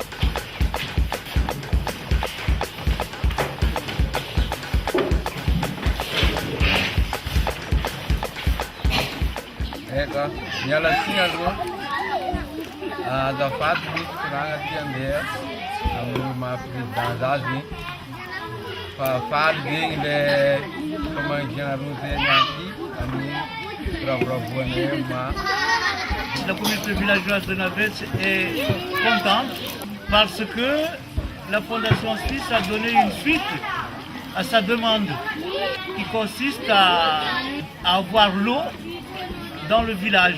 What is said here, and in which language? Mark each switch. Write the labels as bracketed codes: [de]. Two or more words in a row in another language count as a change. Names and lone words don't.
[mg] Eka, miala tsiny aloha azafady misy koragna ty andeha amin'ny maha-président zazy fa faly zegny le famangiana roa zegny aty amin'ny firavoravoany ma. [fr] La communauté villageoise de Navette est contente parce que la Fondation Suisse a donné une suite à sa demande qui consiste à avoir l'eau dans le village.